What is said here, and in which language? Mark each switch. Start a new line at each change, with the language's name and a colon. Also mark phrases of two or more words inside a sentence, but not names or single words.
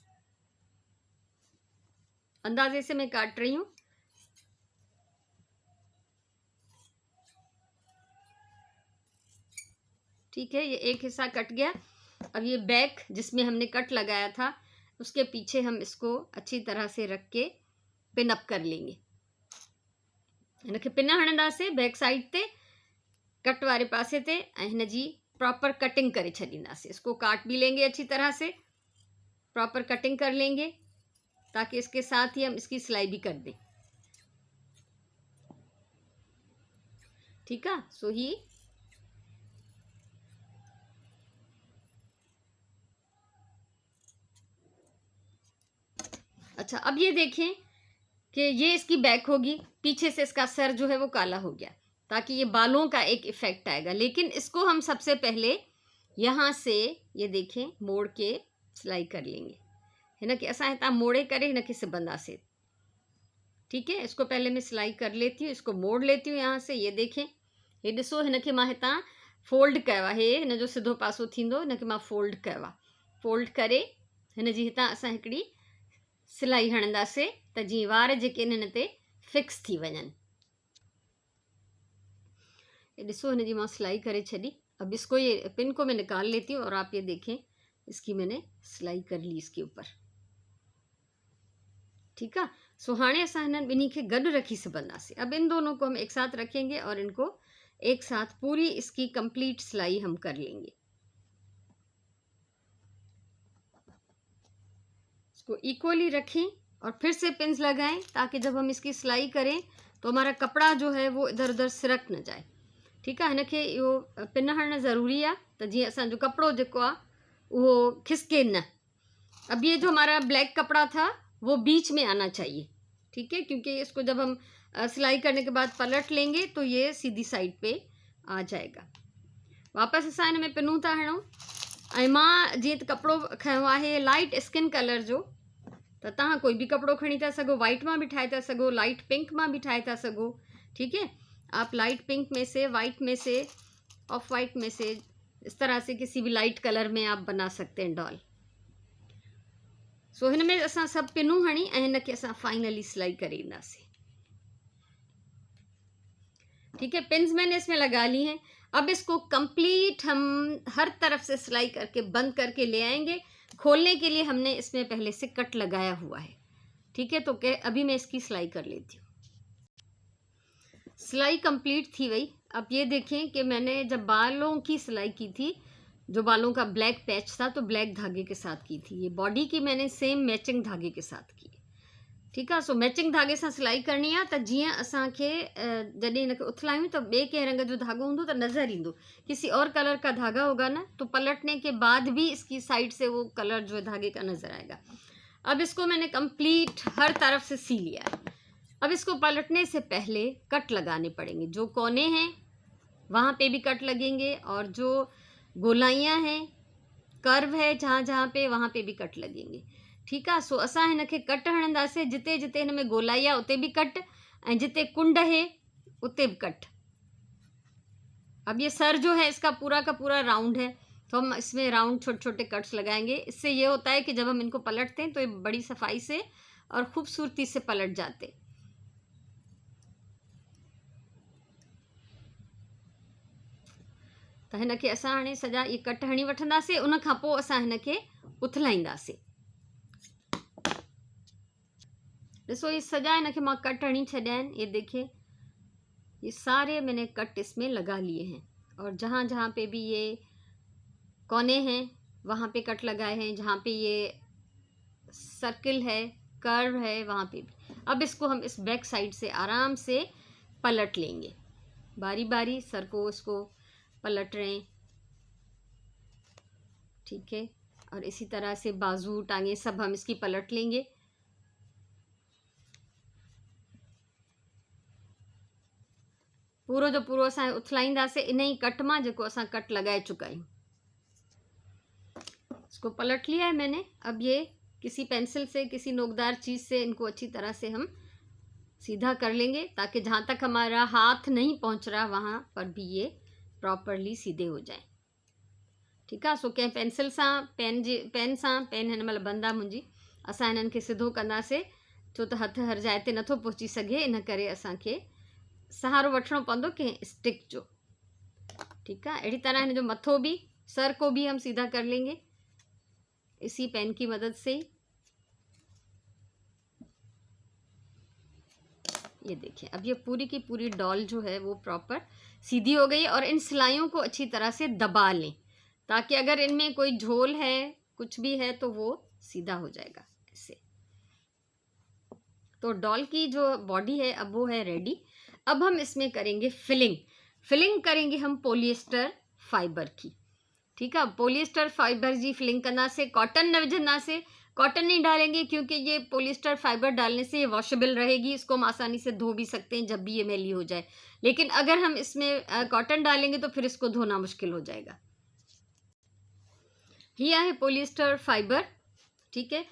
Hindi: अंदाजे से मैं काट रही हूँ। ठीक है, ये एक हिस्सा कट गया। अब ये बैक जिसमें हमने कट लगाया था उसके पीछे हम इसको अच्छी तरह से रख के
English: pin up
Hindi: कर लेंगे।
Sindhi: हिनखे पिन हणंदासीं
English: back side
Sindhi: ते, कट वारे पासे ते, ऐं हिन जी
English: proper cutting
Sindhi: करे छॾींदासीं।
Hindi: इसको काट भी लेंगे अच्छी तरह से,
English: proper cutting
Hindi: कर लेंगे ताकि इसके साथ ही हम इसकी सिलाई भी कर दें। ठीक है, सो ही अच्छा, अब ये देखें कि ये इसकी बैक होगी, पीछे से इसका सर जो है वो काला हो गया, ताकि ये बालों का एक इफेक्ट आएगा। लेकिन इसको हम सबसे पहले यहाँ से ये देखें मोड़ के सिलाई कर लेंगे।
Sindhi: है ना कि असां हितां मोड़े करे हिन खे सिबंदासीं।
Hindi: ठीक है, इसको पहले मैं सिलाई कर लेती हूँ, इसको मोड़ लेती हूँ यहाँ से। ये देखें,
Sindhi: ये ॾिसो हिन खे मां हितां फोल्ड कयो आहे। हे हिन जो सिधो पासो थींदो, हिन खे मां फोल्ड कयो आहे। फोल्ड करे हिन जी हितां असां हिकिड़ी सिलाई हणंदासीं त जीअं वार जेके आहिनि हिन ते फिक्स थी वञनि। ये ॾिसो हिन जी मां सिलाई करे छॾी।
Hindi: अब इसको ये पिन को मैं निकाल लेती हूँ और आप ये देखें इसकी मैंने सिलाई कर ली इसके ऊपर। ठीक है,
Sindhi: सो हाणे असां हिननि ॿिन्ही खे गॾु रखी सघंदासीं।
Hindi: अब इन दोनों को हम एक साथ रखेंगे और इनको एक साथ पूरी इसकी कंप्लीट सिलाई हम कर लेंगे। इसको इक्वली रखें और फिर से पिन्स लगाएं, ताकि जब हम इसकी सिलाई करें तो हमारा कपड़ा जो है वो इधर उधर सिरक न जाए। ठीक है,
Sindhi: हिनखे इहो पिन हणणु ज़रूरी आहे त जीअं असांजो कपिड़ो जेको आहे उहो खिसके न।
Hindi: अब ये जो हमारा ब्लैक कपड़ा था वो बीच में आना चाहिए। ठीक है, क्योंकि इसको जब हम सिलाई करने के बाद पलट लेंगे तो ये सीधी साइड पे आ जाएगा।
Sindhi: वापस असां हिन में पिनूं था हणूं। ऐं मां जीअं त कपिड़ो खयो आहे
English: light skin color
Sindhi: जो, त तव्हां कोई भी कपिड़ो खणी था सघो, वाइट मां भी ठाहे था सघो,
English: light pink
Sindhi: मां भी ठाहे था सघो।
Hindi: ठीक है, आप
English: light pink
Hindi: में से, वाइट में से,
English: off white
Hindi: में से, इस तरह से किसी भी
English: light color
Hindi: में आप बना सकते हैं डॉल।
Sindhi: सो हिन में असां सभु पिनूं हणी ऐं हिन खे असां फाइनली सिलाई करे ईंदासीं।
Hindi: ठीक है, पिन्स मैंने इसमें लगा ली हैं। अब इसको कंप्लीट हम हर तरफ से सिलाई करके बंद करके ले आएंगे। खोलने के लिए हमने इसमें पहले से कट लगाया हुआ है। ठीक है, तो अभी मैं इसकी सिलाई कर लेती हूँ।
Sindhi: सिलाई कंप्लीट थी गई।
Hindi: अब ये देखें कि मैंने जब बालों की सिलाई की थी, जो बालों का
English: black patch
Hindi: था, तो ब्लैक धागे के साथ की थी। ये बॉडी की मैंने
English: same matching
Hindi: धागे के साथ की। ठीक है,
Sindhi: सो मैचिंग धागे से सिलाई करनी आहे त जीअं असांखे जॾहिं हिनखे उथलायूं त ॿिए कंहिं रंग जो धागो हूंदो त नज़र ईंदो।
Hindi: किसी और कलर का धागा होगा ना तो पलटने के बाद भी इसकी साइड से वो कलर जो है धागे का नज़र आएगा। अब इसको मैंने कंप्लीट हर तरफ से सी लिया है। अब इसको पलटने से पहले कट लगाने पड़ेंगे। जो कोने हैं वहाँ पे भी कट लगेंगे और जो गोलाइयाँ हैं, कर्व है जहाँ जहाँ पे, वहाँ पे भी कट लगेंगे। ठीक है,
Sindhi: सो असां हिनखे कट हणंदासीं। जिते जिते हिन में गोलाई आहे उते भी कट, ऐं जिते कुंड है उते भी कट।
Hindi: अब ये सर जो है इसका पूरा का पूरा राउंड है, तो हम इसमें राउंड छोटे छोटे कट्स लगाएंगे। इससे ये होता है कि जब हम इनको पलटते हैं तो ये बड़ी सफाई से और खूबसूरती से पलट जाते।
Sindhi: त हिनखे असां हाणे सॼा ये कट हणी वठंदासीं। उन खां पोइ असां हिनखे उथलाईंदासीं। ॾिसो ये सॼा इनके मां कट हणी छॾिया आहिनि।
Hindi: ये देखिए, ये सारे मैंने कट इसमें लगा लिए हैं और जहाँ जहाँ पे भी ये कोने हैं वहाँ पे कट लगाए हैं। जहाँ पे ये सर्किल है, कर्व है, वहाँ पे भी। अब इसको हम इस
English: back side
Hindi: से आराम से पलट लेंगे। बारी बारी सर को इसको पलट रहे हैं। ठीक है, और इसी तरह से बाजू टांगे सब हम इसकी पलट लेंगे। पूरो जो पूरो असां उथलाईंदासीं इन ही कट मां जेको असां कट लगाए चुका आहियूं। इसको पलट लिया है मैंने। अब ये किसी पेंसिल से, किसी नोकदार चीज़ से इनको अच्छी तरह से हम सीधा कर लेंगे, ताकि जहाँ तक हमारा हाथ नहीं पहुँच रहा वहाँ पर भी ये प्रॉपरली सीधे हो जाए।
Sindhi: ठीकु आहे। सो कंहिं पेंसिल सां, पेन हिन महिल बंदि आहे मुंहिंजी। असां हिननि खे सिधो कंदासीं, छो त हथु हर जाइ ते नथो पहुची सघे, इन करे असांखे सहारो वठिणो पवंदो कंहिं स्टिक जो। ठीकु आहे। अहिड़ी तरह हिन जो मथो भी,
Hindi: सर को भी हम सीधा कर लेंगे इसी पेन की मदद से ही। ये देखिए, अब ये पूरी की पूरी डॉल जो है वो प्रॉपर सीधी हो गई। और इन सिलाइयों को अच्छी तरह से दबा लें, ताकि अगर इनमें कोई झोल है, कुछ भी है, तो वो सीधा हो जाएगा ऐसे। तो डॉल की जो बॉडी है अब वो है रेडी। अब हम इसमें करेंगे फिलिंग करेंगे हम
English: polyester fiber
Hindi: की।
Sindhi: ठीकु आहे।
English: polyester fiber
Sindhi: जी फिलिंग कंदासीं। कॉटन न विझंदासीं,
Hindi: कॉटन नहीं डालेंगे, क्योंकि ये
English: polyester fiber
Hindi: डालने से ये वॉशेबल रहेगी। इसको हम आसानी से धो भी सकते हैं जब भी ये मैली हो जाए। लेकिन अगर हम इसमें कॉटन डालेंगे तो फिर इसको धोना मुश्किल हो जाएगा। ये है
English: polyester fiber.
Hindi: ठीक है।